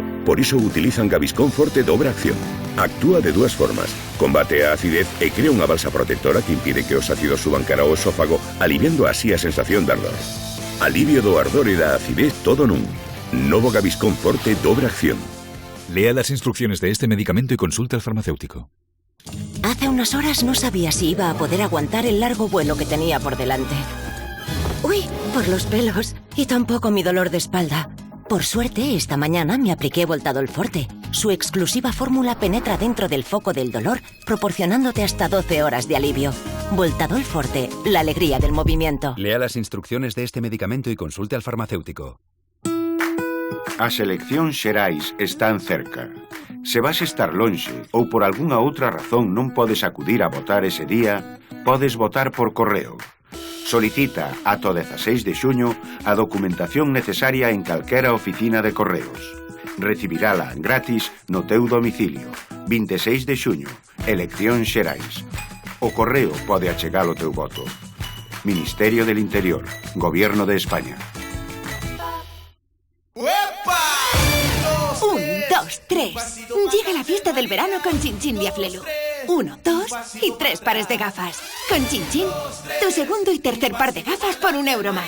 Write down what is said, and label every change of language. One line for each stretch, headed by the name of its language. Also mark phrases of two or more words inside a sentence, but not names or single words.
Galician: Por iso utilizan Gaviscon Forte Dobre Acción. Actúa de 2 formas. Combate a acidez e crea unha balsa protectora que impide que os ácidos suban cara ao esófago, aliviando así a sensación de ardor. Alivio do ardor e da acidez todo nun. Novo Gaviscon Forte Dobre Acción.
Spanish: Lea las instrucciones de este medicamento y consulte al farmacéutico. Hace unas horas no sabía si iba a poder aguantar el largo vuelo que tenía por delante. ¡Uy! Por los pelos. Y tampoco mi dolor de espalda. Por suerte, esta mañana me apliqué Voltadol Forte. Su exclusiva fórmula penetra dentro del foco del dolor, proporcionándote hasta 12 horas de alivio. Voltadol Forte, la alegría del movimiento. Lea las instrucciones de este medicamento y consulte al farmacéutico.
Galician: As eleccións xerais están cerca. Se vas estar lonxe ou por algunha outra razón non podes acudir a votar ese día, podes votar por correo. Solicita ata o 16 de xuño a documentación necesaria en calquera oficina de correos. Recibirala gratis no teu domicilio. 26 de xuño, eleccións xerais. O correo pode achegar o teu voto.
Spanish: Ministerio del Interior, Gobierno de España. 1, 2, 3. Llega la fiesta del verano con Chin Chin Diaflelu. 1, 2 y 3 pares de gafas. Con Chin Chin, tu segundo y tercer par de gafas por €1 más.